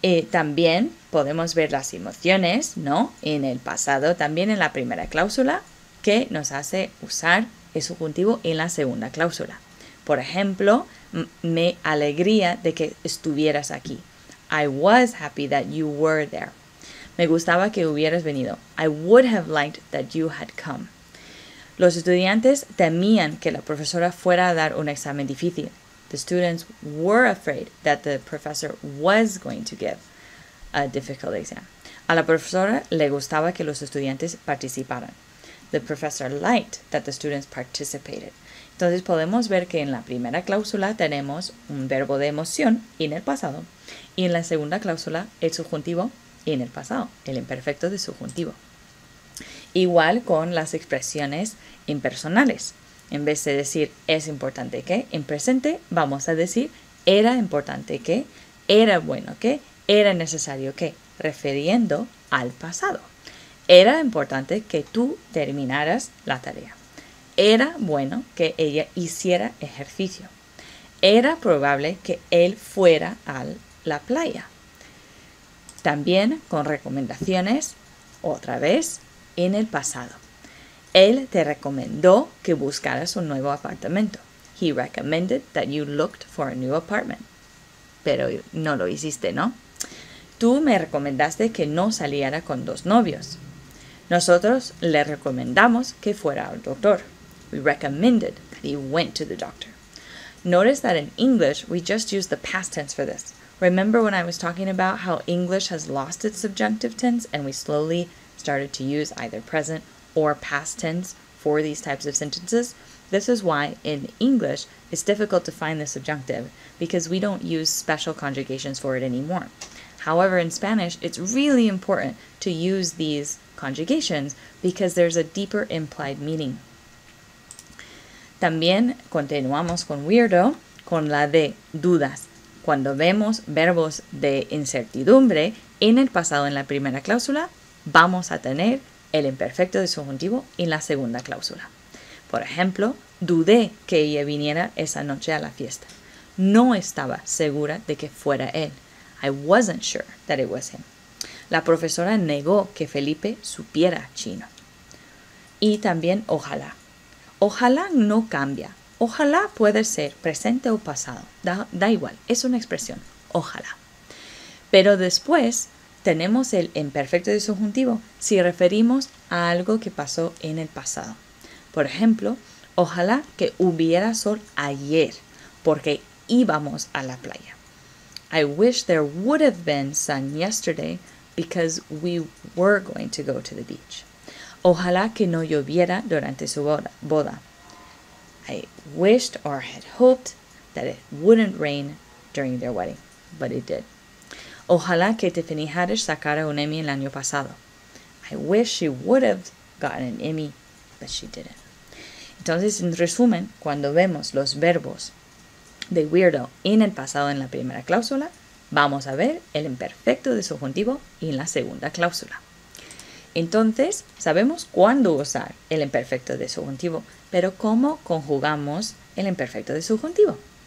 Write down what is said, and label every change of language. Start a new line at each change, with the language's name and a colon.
Spanish: También podemos ver las emociones, ¿no? En el pasado, también en la primera cláusula, que nos hace usar el subjuntivo en la segunda cláusula. Por ejemplo, me alegría de que estuvieras aquí.
English: I was happy that you were there.
Spanish: Me gustaba que hubieras venido.
English: I would have liked that you had come.
Spanish: Los estudiantes temían que la profesora fuera a dar un examen difícil.
English: The students were afraid that the professor was going to give a difficult exam.
Spanish: A la profesora le gustaba que los estudiantes participaran.
English: The professor liked that the students participated.
Spanish: Entonces podemos ver que en la primera cláusula tenemos un verbo de emoción en el pasado y en la segunda cláusula el subjuntivo en el pasado, el imperfecto de subjuntivo. Igual con las expresiones impersonales. En vez de decir es importante que, en presente vamos a decir era importante que, era bueno que, era necesario que, refiriendo al pasado. Era importante que tú terminaras la tarea. Era bueno que ella hiciera ejercicio. Era probable que él fuera a la playa. También con recomendaciones, otra vez, en el pasado. Él te recomendó que buscaras un nuevo apartamento.
English: He recommended that you looked for a new apartment.
Spanish: Pero no lo hiciste, ¿no? Tú me recomendaste que no saliera con 2 novios. Nosotros le recomendamos que fuera al doctor.
English: We recommended that he went to the doctor. Notice that in English, we just use the past tense for this. Remember when I was talking about how English has lost its subjunctive tense and we slowly started to use either present or past tense for these types of sentences? This is why in English it's difficult to find the subjunctive because we don't use special conjugations for it anymore. However, in Spanish, it's really important to use these conjugations because there's a deeper implied meaning.
Spanish: También continuamos con weirdo, con la de dudas. Cuando vemos verbos de incertidumbre en el pasado en la primera cláusula, vamos a tener el imperfecto de subjuntivo en la segunda cláusula. Por ejemplo, dudé que ella viniera esa noche a la fiesta. No estaba segura de que fuera él.
English: I wasn't sure that it was him.
Spanish: La profesora negó que Felipe supiera chino. Y también ojalá. Ojalá no cambia. Ojalá puede ser presente o pasado. Da igual, es una expresión. Ojalá. Pero después tenemos el imperfecto de subjuntivo si referimos a algo que pasó en el pasado. Por ejemplo, ojalá que hubiera sol ayer, porque íbamos a la playa.
English: I wish there would have been sun yesterday because we were going to go to the beach.
Spanish: Ojalá que no lloviera durante su boda.
English: I wished or had hoped that it wouldn't rain during their wedding, but it did.
Spanish: Ojalá que Tiffany Haddish sacara un Emmy el año pasado.
English: I wish she would have gotten an Emmy, but she didn't.
Spanish: Entonces, en resumen, cuando vemos los verbos de weirdo en el pasado en la primera cláusula, vamos a ver el imperfecto de subjuntivo en la segunda cláusula. Entonces, sabemos cuándo usar el imperfecto de subjuntivo, pero ¿cómo conjugamos el imperfecto de subjuntivo?